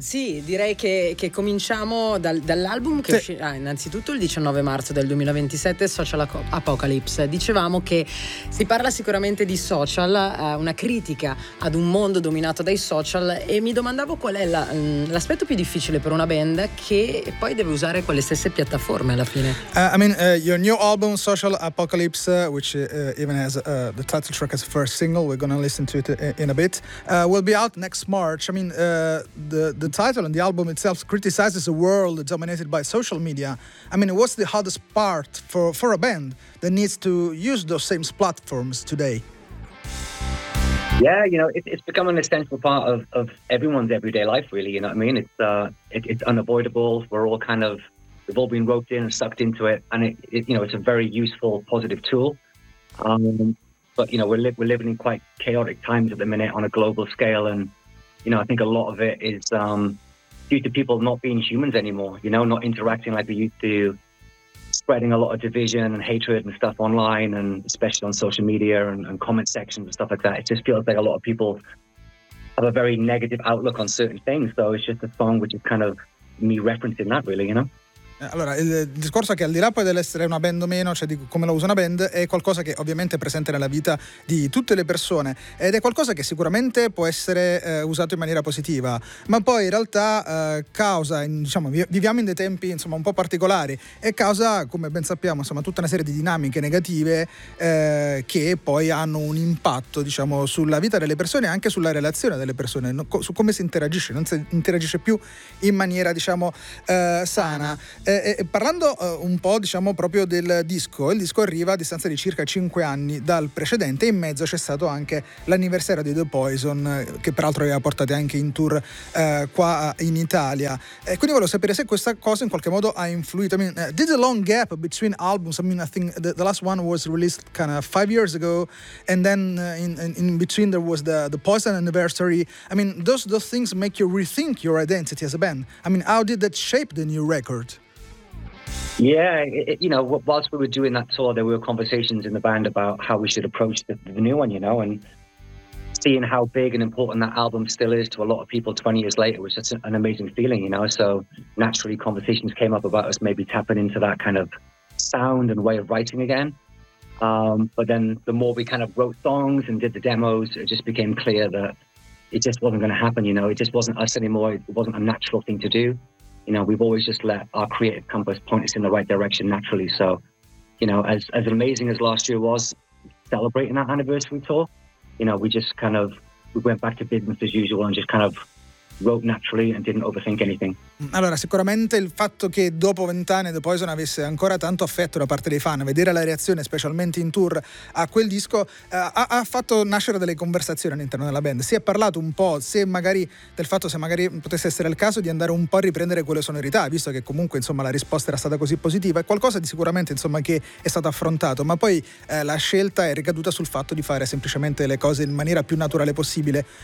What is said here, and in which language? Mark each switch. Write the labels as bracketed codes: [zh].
[it] Sì, direi che cominciamo dall'album che uscirà innanzitutto il 19 marzo del 2027, Social Apocalypse. Dicevamo che si parla sicuramente di social, una critica ad un mondo dominato dai social, e mi domandavo qual è l'aspetto più difficile per una band che poi deve usare quelle stesse piattaforme alla fine. [en] Your new album, Social Apocalypse, which even has the title track as first single, we're gonna listen to it in a bit, will be out next March. I mean, the title and the album itself criticizes a world dominated by social media. I mean, what's the hardest part for a band that needs to use those same platforms today? Yeah, you know, it's become an essential part of everyone's everyday life, really. You know what I mean? It's unavoidable. We're all kind of, we've all been roped in and sucked into it. And it you know, it's a very useful, positive tool. But you know, we're living in quite chaotic times at the minute on a global scale, and you know, I think a lot of it is due to people not being humans anymore. You know, not interacting like we used to, spreading a lot of division and hatred and stuff online, and especially on social media and comment sections and stuff like that. It just feels like a lot of people have a very negative outlook on certain things. So it's just a song which is kind of me referencing that, really. You know. [it] Allora, il discorso è che al di là poi dell'essere una band o meno, cioè di come lo usa una band, è qualcosa che ovviamente è presente nella vita di tutte le persone ed è qualcosa che sicuramente può essere usato in maniera positiva, ma poi in realtà viviamo in dei tempi insomma un po' particolari e causa, come ben sappiamo, insomma tutta una serie di dinamiche negative che poi hanno un impatto, diciamo, sulla vita delle persone e anche sulla relazione delle persone, su come si interagisce, non si interagisce più in maniera, diciamo, sana. Parlando un po', diciamo, proprio del disco, il disco arriva a distanza di circa 5 anni dal precedente, in mezzo c'è stato anche l'anniversario di The Poison, che peraltro aveva portato anche in tour qua in Italia. Quindi volevo sapere se questa cosa in qualche modo ha influito. [en] I mean, did the long gap between albums, I mean, I think the last one was released kind of 5 years ago, and then in between there was the Poison anniversary. I mean, those things make you rethink your identity as a band. I mean, how did that shape the new record? Yeah, you know, whilst we were doing that tour, there were conversations in the band about how we should approach the new one, you know, and seeing how big and important that album still is to a lot of people 20 years later was just an amazing feeling, you know. So naturally conversations came up about us maybe tapping into that kind of sound and way of writing again. But then the more we kind of wrote songs and did the demos, it just became clear that it just wasn't going to happen, you know. It just wasn't us anymore. It wasn't a natural thing to do. You know, we've always just let our creative compass point us in the right direction naturally. So, you know, as amazing as last year was celebrating that anniversary tour, you know, we just kind of, we went back to business as usual and just kind of wrote naturally and didn't overthink anything. [it] Allora, sicuramente il fatto che dopo 20 anni The Poison avesse ancora tanto affetto da parte dei fan, vedere la reazione, specialmente in tour, a quel disco, ha fatto nascere delle conversazioni all'interno della band. Si è parlato un po' se magari potesse essere il caso di andare un po' a riprendere quelle sonorità, visto che comunque insomma la risposta era stata così positiva. È qualcosa di sicuramente insomma che è stato affrontato, ma poi la scelta è ricaduta sul fatto di fare semplicemente le cose in maniera più naturale possibile.